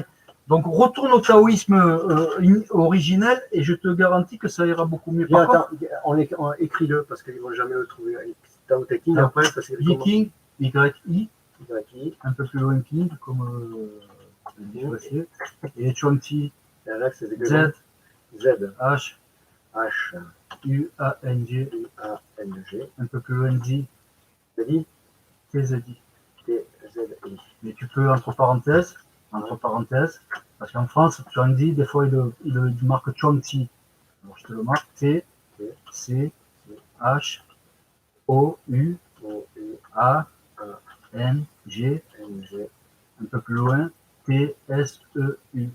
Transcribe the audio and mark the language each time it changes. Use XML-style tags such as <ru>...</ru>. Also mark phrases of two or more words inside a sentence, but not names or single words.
<fr>Donc, retourne au taoïsme originel et je te garantis que ça ira beaucoup mieux. Bien, attends, on écrit-le parce qu'ils ne vont jamais le trouver. Tao Te King, après, ça c'est King, Y-I, Y-I, un peu plus loin King, comme et Chuang-Tzu, Z, Z, H, H, U-A-N-G, U-A-N-G, un peu plus loin D, T-Z-I, T-Z-I. T-Z-I. Mais tu peux entre parenthèses, parce qu'en France, Chuang-Tzu, des fois, il marque Chuang-Tzu. Alors, je te le marque, T, C, H, O-U, A, N, G, un peu plus loin, T, S, E, U.</fr>